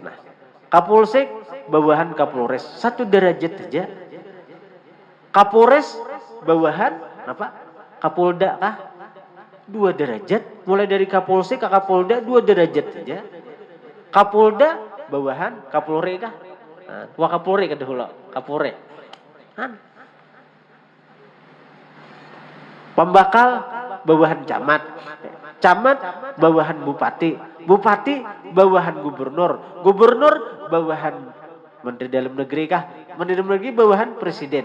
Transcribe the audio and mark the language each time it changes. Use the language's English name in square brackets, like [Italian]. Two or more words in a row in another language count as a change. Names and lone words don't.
[Banjar] Nah, Kapolsek bawahan Kapolres 1 derajat aja. Kapolres bawahan apa? Kapolda kah? 2 derajat. Mulai dari Kapolsek ke Kapolda 2 derajat saja. Kapolda bawahan Kapolre kah? Wah Kapolre kada hula. Kapolre. Pembakal bawahan camat. Camat bawahan bupati. Bupati bawahan gubernur. Gubernur bawahan Menteri Dalam Negeri kah? Menteri Dalam Negeri bawahan presiden.